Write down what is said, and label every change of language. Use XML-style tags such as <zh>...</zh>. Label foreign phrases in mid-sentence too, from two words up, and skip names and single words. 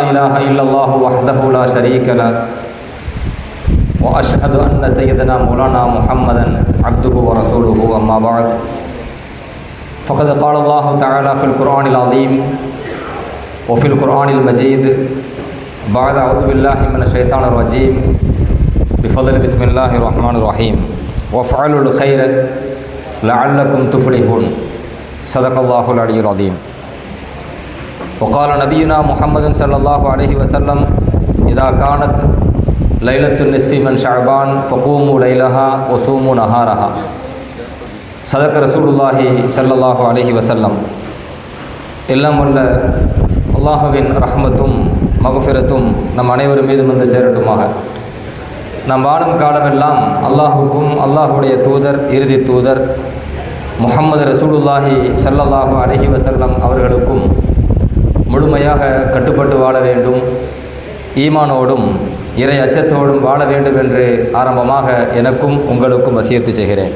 <ar>إله إلا الله وحده لا شريك له وأشهد أن سيدنا مولانا محمدا عبده ورسوله أما بعد فقد قال الله تعالى في القرآن العظيم وفي القرآن المجيد بعد أعوذ بالله من الشيطان الرجيم بفضل بسم الله الرحمن الرحيم وافعلوا الخير لعلكم تفلحون صدق الله العلي العظيم. وقال نبينا محمد صلى الله عليه وسلم إذا كانت ليلة النصف من شعبان فقوموا ليلها وصوموا نهارها. صدق رسول الله صلى الله عليه وسلم.</ar> <ta>எல்லாம் உள்ள அல்லாஹுவின் ரஹ்மத்தும் மக்ஃபிரத்தும் நம் அனைவரும் மீதும் வந்து சேரட்டுமாக. நம் வாழும் காலமெல்லாம் அல்லாஹுக்கும் அல்லாஹுடைய தூதர் இறுதி தூதர் முஹம்மது</ta> <ar>رسول الله صلى الله عليه وسلم</ar> <ta>அவர்களுக்கும் முழுமையாக கட்டுப்பட்டு வாழ வேண்டும், ஈமானோடும் இறை அச்சத்தோடும் வாழ வேண்டும் என்று ஆரம்பமாக எனக்கும் உங்களுக்கும் வசியத்து செய்கிறேன்.</ta>